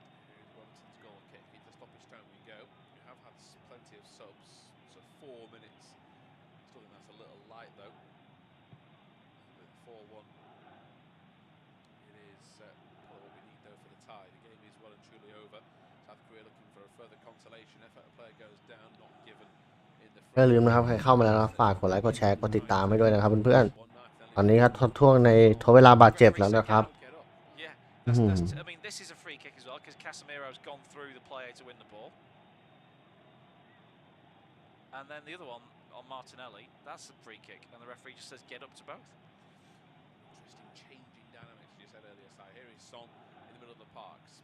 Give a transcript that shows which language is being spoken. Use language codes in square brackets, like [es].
[en] Here's Wellington's goal kick. Into stoppage time we go. We have had plenty of subs, so 4 minutes. Still think that's a little light though. With 4-1. It is probably what we need though for the tie. The game is well and truly over. South Korea looking for a further consolation effort. A player goes down, not given. [th] อย่าลืมนะครับใครเข้ามาแล้วนะฝากกดไลค์กดแชร์กดติดตามให้ด้วยนะครับเพื่อนๆตอนนี้ครับท่วงในทดเวลาบาดเจ็บแล้วนะครับ [en] I mean, this is a free kick as well because Casemiro's gone through the player to win the ball. And then the other one on Martinelli, that's a free kick, and the referee just says get up to both. Interesting changing dynamics, you said earlier, Si. Here is Son in the middle of the parks.